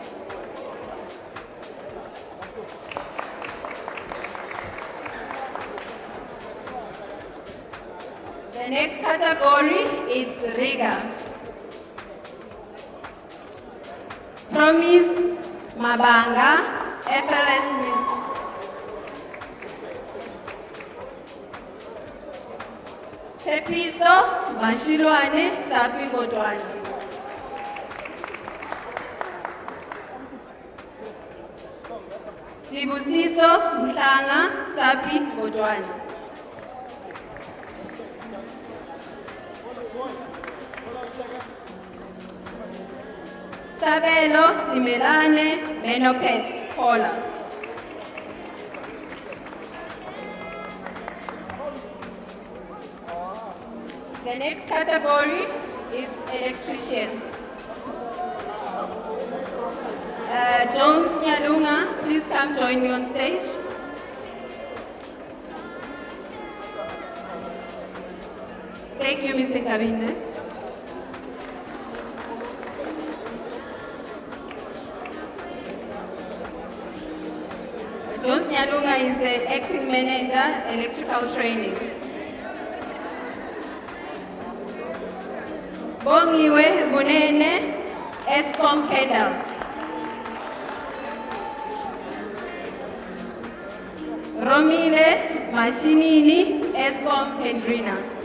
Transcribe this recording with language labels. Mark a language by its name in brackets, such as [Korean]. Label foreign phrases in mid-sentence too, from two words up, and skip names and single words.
[English] The next category is rigor. Promise Mabanga FLS Smith. Tepiso Mashilwane Sapi Godwane. Sibusiso Mhlanga Sapi Godwane. Sabelo Simelane Menopet Paula. The next category is electricians. Jones Nyalunga, please come join me on stage. Thank you, Mr. Kabinde. Jones Nyalunga is the acting manager, electrical training. Bongiwe Bunene, Eskom Kendall. Romile Mashinini, Eskom Hendrina.